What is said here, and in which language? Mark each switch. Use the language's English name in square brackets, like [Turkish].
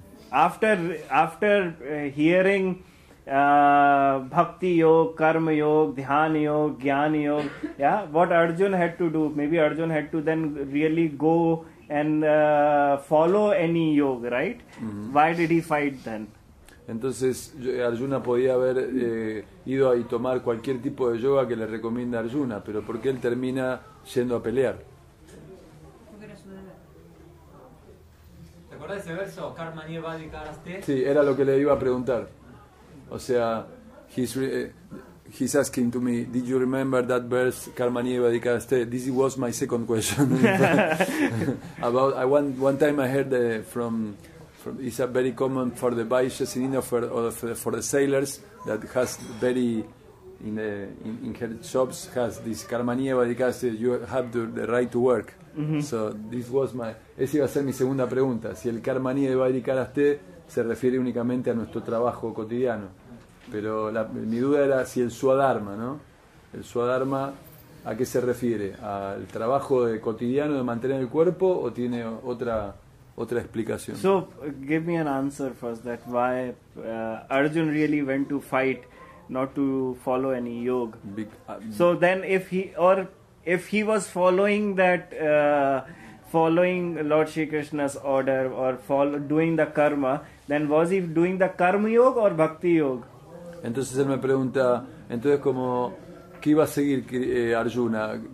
[English] After hearing Bhakti Yoga, Karma Yoga, Dhyana Yoga, Jnana Yoga, yeah, what Arjun had to do, maybe Arjun had to then really go and follow any yoga, right? Why did he fight then? [Spanish] Entonces Arjuna podía haber ido y tomar cualquier tipo de yoga que le recomienda Arjuna, pero ¿por qué él termina yendo a pelear? ¿Te acuerdas de ese verso? [Sanskrit] Karma nieva de karaste. [Spanish] Sí, era lo que le iba a preguntar. O sea, [English] he's asking to me, did you remember that verse, Karma nieva de karaste? This was my second question. About one time I heard from it's a very common for the Vaishyas in India for the sailors that has very in her shops has this Karma nieva de karaste, you have the right to work. So this was [Spanish] esa iba a ser mi segunda pregunta, si el Karma nieva de karaste se refiere únicamente a nuestro trabajo cotidiano, pero mi duda era si el Swadharma, ¿no? El Swadharma, ¿a qué se refiere? ¿Al trabajo cotidiano de mantener el cuerpo o tiene otra explicación? [English] So give me an answer first, that why Arjun really went to fight, not to follow any yoga. So then if he was following that following Lord Shri Krishna's order or doing the karma, then was he doing the karma yoga or bhakti yoga? [Spanish] Entonces él me pregunta, entonces como, ¿qué iba a seguir Arjuna?